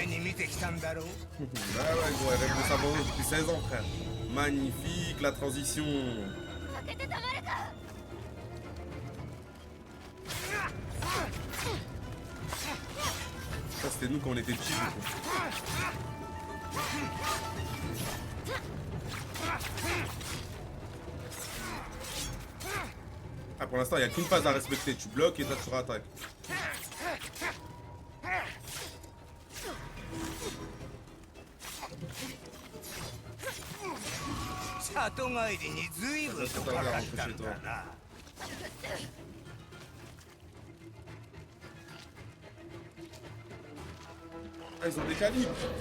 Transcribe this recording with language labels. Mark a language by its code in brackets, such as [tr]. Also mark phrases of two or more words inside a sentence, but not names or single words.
[ja] 見てきたんだろう [fr] Bah ouais, gros, elle rêve de sa vengeance depuis 16 ans, frère. Magnifique, la transition. [ja] 負けてたまるか。 [fr] Ça, c'était nous quand on était petits, du coup. Ah, pour l'instant, il n'y a qu'une phase à respecter. Tu bloques et toi, tu rattaques. [ja] 里帰りに随分とかかったんだな [fr] Ah, ils ont des calibres.